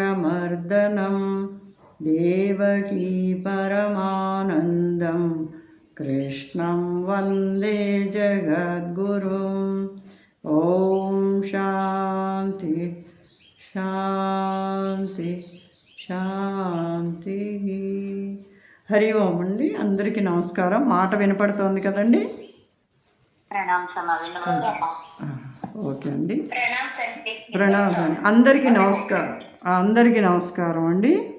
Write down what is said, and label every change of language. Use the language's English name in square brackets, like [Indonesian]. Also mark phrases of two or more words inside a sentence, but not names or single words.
[Sanskrit] కంసచాణూరమర్దనం దేవకీ పరమానందం कृष्णं वन्दे जगद्गुरुं ॐ शान्ति शान्ति శాంతి. [Telugu] హరి ఓం అండి. అందరికీ నమస్కారం. మాట వినపడుతోంది కదండి? ఓకే అండి. ప్రణామం. అందరికీ నమస్కారం అండి.